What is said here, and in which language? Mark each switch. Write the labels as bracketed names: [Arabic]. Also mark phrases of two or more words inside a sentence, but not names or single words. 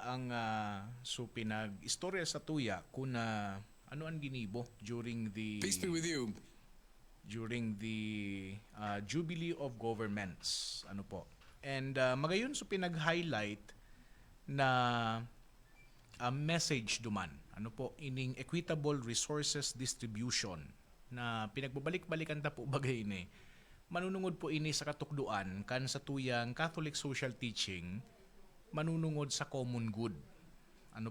[Bikol] ang pinag-istorya sa tuya kung ano ang ginibo [English] during the Peace be with you. during the Jubilee of Governments. [Bikol] Ano po? And magayon pinag-highlight na message duman. Ano po? Ining [English] equitable resources distribution [Bikol] na pinagbabalik-balikan ta po bagay ini. Manunungod po ini sa katukduan kan sa tuyang [English] Catholic social teaching, [Bikol] manunungod sa [English] common good.